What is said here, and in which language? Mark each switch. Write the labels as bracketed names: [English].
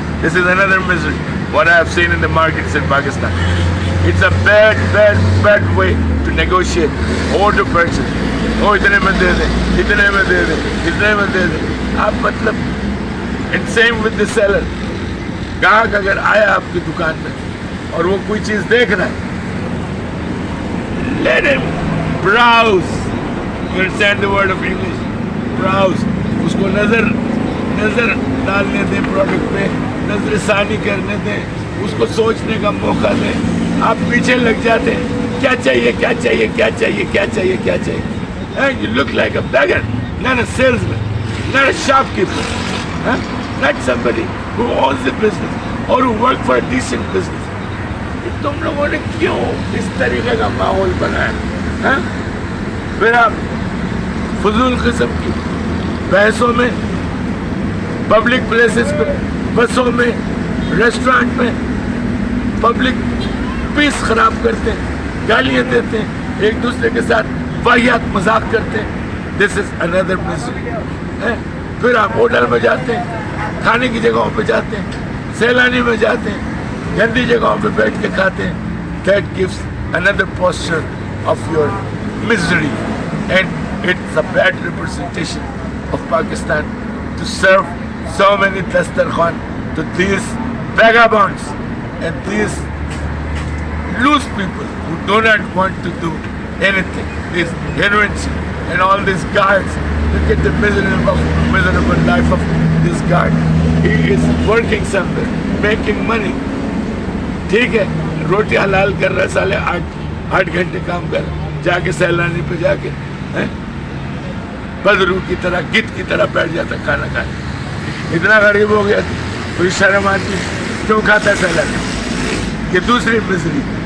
[English] This is another misery, what I have seen in the markets in Pakistan. It's a bad way to negotiate or to purchase. [Urdu] Oh, itne mein de de, itne mein de de, itne mein de de. آپ مطلب [English] and same with the seller. [Urdu] گاہک اگر آیا آپ کی دکان میں اور وہ کوئی چیز دیکھ رہا ہے, [English] let him browse. You understand the word of English? Browse. [Urdu] اس کو نظر ڈالنے دیں پروڈکٹ پہ, نظر ثانی کرنے دیں, اس کو سوچنے کا موقع دیں. آپ پیچھے لگ جاتے ہیں, کیا چاہیے کیا چاہیے کیا چاہیے کیا چاہیے کیا چاہیے. [English] You look like a beggar, not a salesman, not a shopkeeper, not somebody who owns the business or who works for a decent business. [Urdu] تم لوگوں نے کیوں اس طریقے کا ماحول بنایا؟ پھر آپ فضول قسم کی بحثوں میں, پبلک پلیسز پہ, بسوں میں, ریسٹورانٹ میں پبلک پیس خراب کرتے ہیں, گالیاں دیتے ہیں, ایک دوسرے کے ساتھ واہیات مذاق کرتے ہیں. [English] This is اندر misery. [Urdu] پھر آپ ہوٹل میں جاتے ہیں, کھانے کی جگہوں پہ جاتے ہیں, سیلانی میں جاتے ہیں, گندی جگہوں پہ بیٹھ کے کھاتے ہیں. [English] That gives another posture of your misery, and it's a bad representation of Pakistan to serve so many dastarkhan to these vagabonds and these loose people who do not want to do anything. These heroines and all these guards. Look at the miserable life of this guard. He is working somewhere, making money. [Urdu] ٹھیک ہے, روٹی حلال کر رہا ہے, سالے 8 گھنٹے کام کر, جا کے سیلانی پہ جا کے بدرو کی طرح گت کی طرح بیٹھ جاتا کھانا کھانے. اتنا غریب ہو گیا کوئی شرم آتی کیوں کھاتا ہے سیلانی. یہ دوسری مزری.